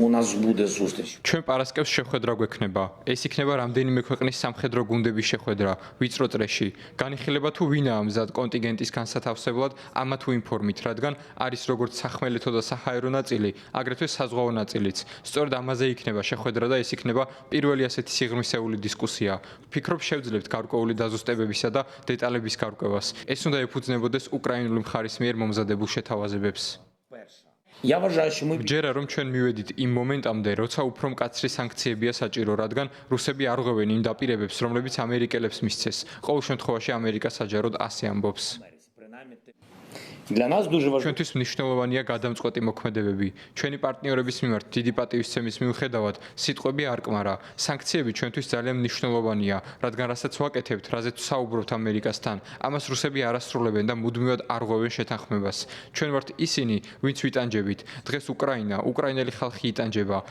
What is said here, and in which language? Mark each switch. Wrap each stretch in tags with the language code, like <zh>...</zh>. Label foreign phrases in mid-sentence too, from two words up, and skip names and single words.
<uk>нас буде зустріч.</uk> <ka>ჩვენ პარასკევს შეხვედრა გვექნება. ეს იქნება რამდენიმე ქვეყნის სამხედრო გუნდების შეხვედრა, ვიწრო წრეში. განიხილება თუ ვინაა მზად კონტინგენტის განსათავსებლად, ამა თუ იმ ფორმით, რადგან არის როგორც სახმელეთო და საჰაერო ნაწილი, აგრეთვე საზღვაო ნაწილიც. სწორედ ამაზე იქნება შეხვედრა და ეს იქნება პირველი ასეთი სიღრმისეული დისკუსია. ვფიქრობ, შევძლებთ გარკვეული დაზუსტებებისა და დეტალების გარკვევას. ეს უნდა ეფუძნებოდეს უკრაინული მხარის მიერ მომზადებულ შეთავაზებებს.</ka> <uk>Я вважаю, що ми</uk> <ka>ჯერა რომ ჩვენ მივედით იმ მომენტამდე, როცა უფრო მკაცრი სანქციებია საჭირო, რადგან რუსები არ ღვევენ იმ დაპირებებს, რომლებიც ამერიკელებს მისცეს. ყოველ შემთხვევაში ამერიკა საჯაროდ ასე ამბობს.</ka> <uk>для нас дуже важливо.</uk> <ka>ჩვენთვის მნიშვნელოვანია გადამწყვეტი მოქმედებები. ჩვენი პარტნიორების მიმართ დიდი პატივისცემის მიუხედავად, სიტყვები არ კმარა. სანქციები ჩვენთვის ძალიან მნიშვნელოვანია, რადგან რასაც ვაკეთებთ, რაზეც საუბრობთ ამერიკასთან, ამას რუსები არ ასრულებენ და მუდმივად არ ღვევენ შეთანხმებას. ჩვენ ვართ ისინი, ვინც ვიტანჯებით. დღეს უკრაინელი ხალხი იტანჯება.</ka>